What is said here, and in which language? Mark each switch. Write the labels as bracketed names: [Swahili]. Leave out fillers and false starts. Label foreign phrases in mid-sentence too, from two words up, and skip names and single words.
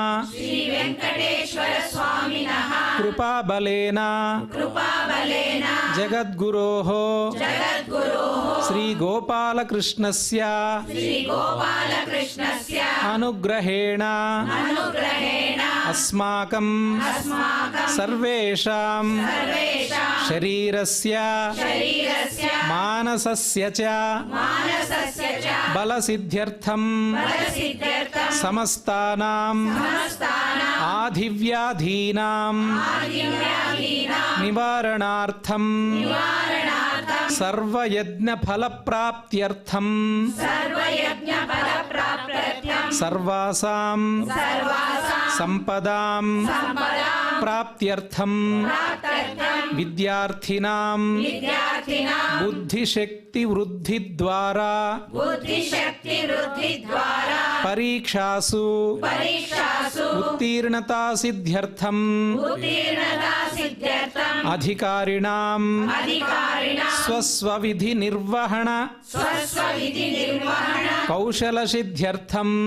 [Sanskrit] ಕೃಪಾಬಲೇನ ಜಗದ್ಗುರೋಃ ಶ್ರೀ ಗೋಪಾಲಕೃಷ್ಣಸ್ಯ ಅನುಗ್ರಹೇಣ ಅಸ್ಮಾಕಂ ಸರ್ವೇಷಾಂ ಶರೀರಸ್ಯ ಮಾನಸಸ್ಯ ಚ ಬಲಸಿದ್ಧ್ಯರ್ಥಂ ಸಮಸ್ತಾನಾಂ ಆಧಿವ್ಯಾಧೀನಾಂ ನಿವಾರಣಾರ್ಥಂ ಸರ್ವಯಜ್ಞ ಫಲಪ್ರಾಪ್ತ್ಯರ್ಥಂ ಸರ್ವಾಸಾಂ ಸಂಪದಾಂ ಪ್ರಾಪ್ತ್ಯರ್ಥಂ ವಿದ್ಯಾರ್ಥಿನಾಂ बुद्धिशक्ति वृद्धि द्वारा परीक्षासु उत्तीर्णता सिद्ध्यर्थम अधिकारिणां स्वस्वविधि निर्वहण कौशल सिद्ध्यर्थम